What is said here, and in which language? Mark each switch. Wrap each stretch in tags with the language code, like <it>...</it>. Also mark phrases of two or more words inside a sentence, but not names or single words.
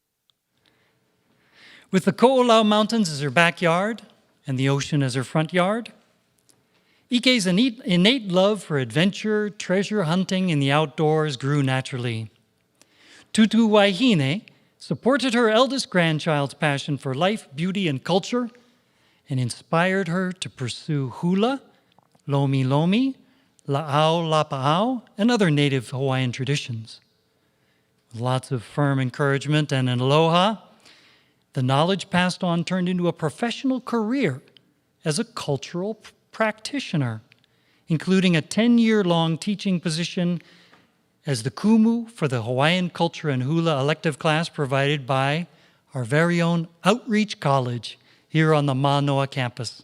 <en>With the Ko'olau Mountains as her backyard and the ocean as her front yard, Ike's innate love for adventure, treasure hunting, and the outdoors grew naturally. Tutu Waihine supported her eldest grandchild's passion for life, beauty, and culture, and inspired her to pursue hula,</en> <haw>lomi lomi, la'au lapa'au,</haw> <en>and other native Hawaiian traditions. With lots of firm encouragement and an aloha, the knowledge passed on turned into a professional career as a cultural practitioner, including a 10-year-long teaching position as the kumu for the Hawaiian Culture and Hula elective class provided by our very own Outreach College here on the Mānoa campus.</en>